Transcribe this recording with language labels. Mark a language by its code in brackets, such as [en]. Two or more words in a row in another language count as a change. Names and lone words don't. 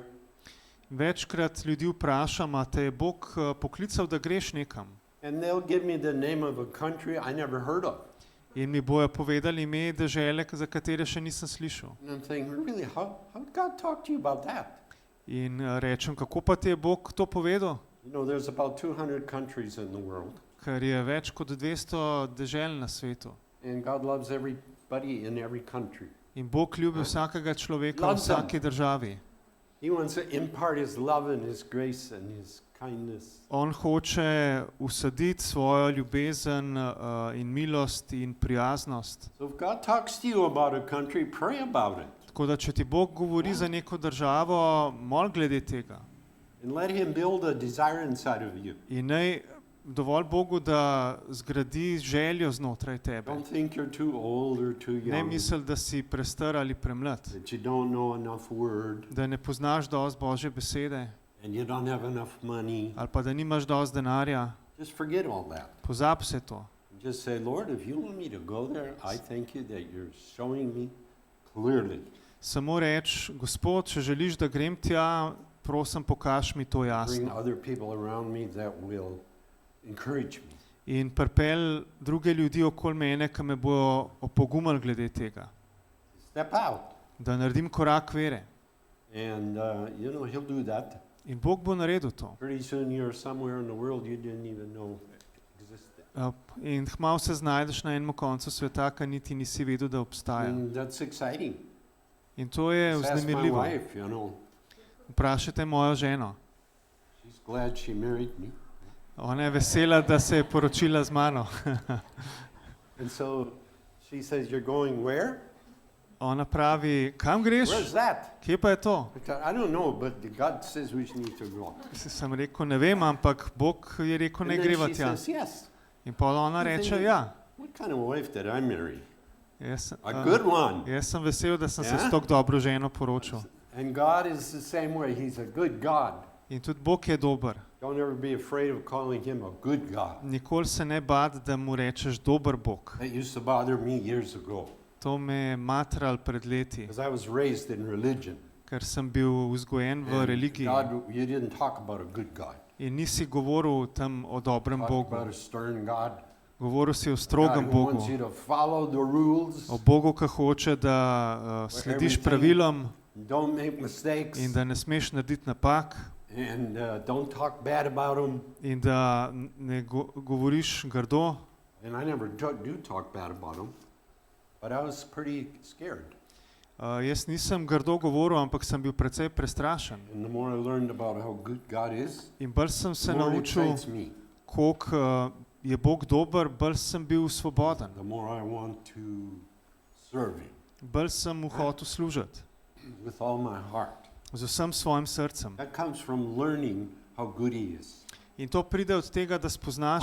[sl] Večkrat ljudi vprašam, a te je Bog poklical, da greš nekam? [en] And they'll give me the name of a country I never heard of. [sl] In mi bojo povedali ime dežele, za katere še nisem slišal. [en] And I'm saying, really, how did God talk to you about that? [sl] In rečem, kako pa ti je Bog to povedal? [en] There's about 200 countries in the world. [sl] Ker je več kot 200 dežel na svetu. [en] And God loves everybody in every country. [sl] In Bog ljubi vsakega človeka v [en] Loves them. [sl] vsaki državi. [en] He wants to impart His love and His grace and His kindness. [sl] On hoče usaditi svojo ljubezen in milost in prijaznost. [en] So if God talks to you about a country, pray about it. [sl] Tako da, če ti Bog govori za neko državo, mol glede tega. [en] And let Him build a desire inside of you. [sl] In naj dovolj Bogu, da zgradi željo znotraj tebe. [en] Don't think you're too old or too [sl] Ne [en] young, [sl] misel, da si prestar ali premlad, [en] that you don't know enough word, [sl] da ne poznaš dosti Božje besede [en] and you don't have enough money. [sl] ali pa da nimaš dosti denarja. [en] Just forget all that. [sl] Pozab se to. [en] Just say, Lord, if you want me to go there, I thank you that you're showing me clearly. [sl] Samo reč, Gospod, če želiš, da grem tja, prosim, pokaž mi to [en] Bring [sl] jasno. [en] other people around me that will encourage me. [sl] In pripelj druge ljudi okoli mene, ki me bojo opogumali glede tega. [en] Step out. [sl] Da naredim korak vere. [en] And, He'll do that. [sl] In Bog bo naredil to. [en] Pretty soon you're somewhere in the world you didn't even know existed. [sl] In hmal se znajdeš na enem koncu sveta, ki niti nisi vedel, da obstaja. [en] And that's exciting. [sl] In to je [en] Just ask my [sl] vznemirljivo. [en] wife, [sl] Vprašajte mojo ženo. [en] She's glad she married me. [sl] Ona je vesela, da se je poročila z mano. [en] And so she says, "You're going where? [sl] Ona pravi, kam greš? [en] Where's that?" [sl] Kje pa je to? [en] I thought, "I don't know, but God says we need to go." [sl] Sem rekel, ne vem, ampak Bog je rekel, [en] And [sl] ne [en] then [sl] greva [en] she [sl] tja. [en] says, "Yes." [sl] In pa ona reče, ja. [en] What kind of wife did I marry? [sl] Jaz, [en] A good one. [sl] jaz sem vesel, da sem se Ja? s tako dobro ženo poročil. [en] And God is the same way. He's a good God. [sl] In tudi Bog je dober. [en] Don't ever be afraid of calling him a good God. [sl] Nikoli se ne bad, da mu rečeš dober Bog. [en] That used to bother me years ago [sl] To me je matral pred leti, [en] because I was raised in religion. [sl] ker sem bil vzgojen v [en] And [sl] religiji [en] God, you didn't talk about a good God. [sl] in nisi govoril tam o dobrem [en] Talk [sl] Bogu. [en] about a stern God. [sl] Govoril si o [en] God [sl] strogem [en] who [sl] Bogu, [en] wants you to follow the rules. [sl] o Bogu, ki hoče, da slediš [en] everything- [sl] pravilom [en] Don't make mistakes. [sl] in da ne smeš narediti napak [en] And don't talk bad about them. in da ne govoriš grdo. And I never do talk bad about them. But I was pretty scared. [sl] Jaz nisem grdo govoril, ampak sem bil precej prestrašen. [en] And the more I learned about how good God is, [sl] In bolj sem se [en] the more it [sl] naučil, [en] excites me. [sl] koliko je Bog dober, bolj sem bil svoboden. [en] The more I want to serve him [sl] Bolj sem mu hotel služiti [en] with all my heart. [sl] z vsem svojim srcem. [en] That comes from learning how good he is. [sl] In to pride od tega, da spoznaš,